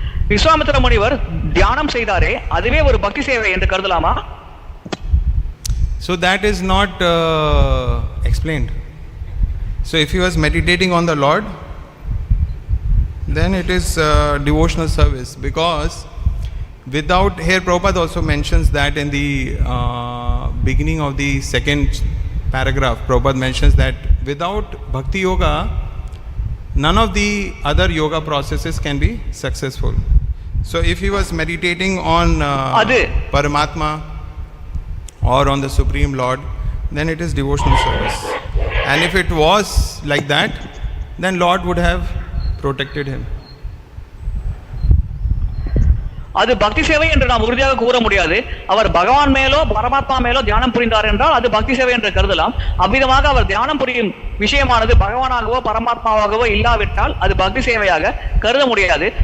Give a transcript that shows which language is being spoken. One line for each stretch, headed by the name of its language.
Tamil: விஸ்வாமித்திர முனிவர் தியானம் செய்தாரே, அதுவே ஒரு பக்தி சேவை என்று கருதலாமா?
English: So that is not explained. So if he was meditating on the Lord, then it is devotional service, because without, here Prabhupada also mentions that in the beginning of the second paragraph, Prabhupada mentions that without bhakti yoga, none of the other yoga processes can be successful. So if he was meditating on Paramatma or on the Supreme Lord, then it is devotional service. And if it was like that, then Lord would have protected him.
Tamil: அது பக்தி சேவை என்று நாம் உறுதியாக கூற முடியாது. அவர் பகவான் மேலோ பரமாத்மா மேலோ தியானம் புரிந்தார் என்றால் அது பக்தி சேவை என்று கருதலாம். அவ்விதமாக அவர் தியானம் புரியும் விஷயமானது பகவானாகவோ பரமாத்மாவாகவோ இல்லாவிட்டால் அது பக்தி சேவையாக கருத முடியாது.